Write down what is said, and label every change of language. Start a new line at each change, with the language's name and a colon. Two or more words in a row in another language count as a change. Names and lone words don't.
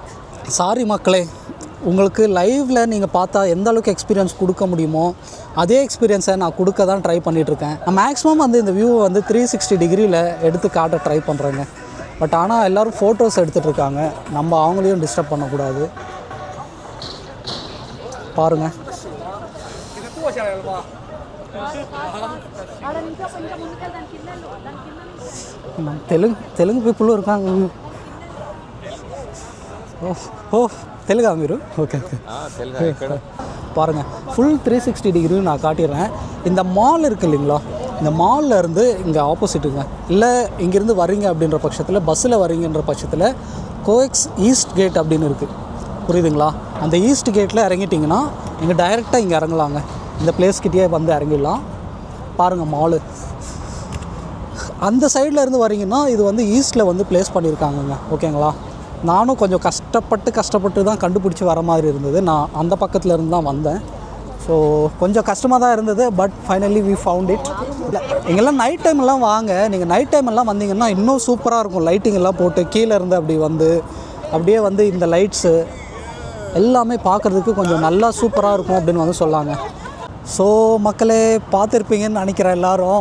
Tamil: சாரி மக்களே, உங்களுக்கு லைவில் நீங்கள் பார்த்தா எந்த அளவுக்கு எக்ஸ்பீரியன்ஸ் கொடுக்க முடியுமோ அதே எக்ஸ்பீரியன்ஸை நான் கொடுக்க தான் ட்ரை பண்ணிகிட்ருக்கேன். நான் மேக்ஸிமம் வந்து இந்த வியூவை வந்து 360 டிகிரியில் எடுத்து காட்ட ட்ரை பண்ணுறேங்க. பட் ஆனால் எல்லோரும் ஃபோட்டோஸ் எடுத்துகிட்ருக்காங்க, நம்ம அவங்களையும் டிஸ்டர்ப் பண்ணக்கூடாது. பாருங்கள், తెలుగు పీపుల్ இருக்காங்க.
Telugu: ఓ తెలుగా మీరు?
Tamil: ఓకే பாருங்கள், ஃபுல் 360 டிகிரி நான் காட்டிடுறேன். இந்த மால் இருக்குது இல்லைங்களா, இந்த மாலில் இருந்து இங்கே ஆப்போசிட்டுங்க. இல்லை இங்கேருந்து வரீங்க அப்படின்ற பட்சத்தில், பஸ்ஸில் வரீங்கன்ற பட்சத்தில் கோஎக்ஸ் ஈஸ்ட் கேட் அப்படின்னு இருக்குது, புரியுதுங்களா? அந்த ஈஸ்ட் கேட்டில் இறங்கிட்டிங்கன்னா நீங்கள் டைரெக்டாக இங்கே இறங்கலாங்க. இந்த பிளேஸ்கிட்டே வந்து இறங்கிடலாம். பாருங்கள் மாலு. அந்த சைடில் இருந்து வரீங்கன்னா இது வந்து ஈஸ்ட்டில் வந்து ப்ளேஸ் பண்ணியிருக்காங்கங்க. ஓகேங்களா? நானும் கொஞ்சம் கஷ்டப்பட்டு தான் கண்டுபிடிச்சி வர மாதிரி இருந்தது. நான் அந்த பக்கத்தில் இருந்து தான் வந்தேன். ஸோ கொஞ்சம் கஷ்டமாக தான் இருந்தது,
English: But finally we found it.
Tamil: இல்லை, இங்கெல்லாம்
English: night time
Tamil: வாங்க. நீங்கள்
English: night time
Tamil: வந்தீங்கன்னா இன்னும் சூப்பராக இருக்கும். லைட்டிங் எல்லாம் போட்டு கீழே இருந்து அப்படியே வந்து இந்த லைட்ஸு எல்லாமே பார்க்குறதுக்கு கொஞ்சம் நல்லா சூப்பராக இருக்கும் அப்படின்னு வந்து சொல்லாங்க. ஸோ மக்களே, பார்த்துருப்பீங்கன்னு நினைக்கிறேன் எல்லோரும்.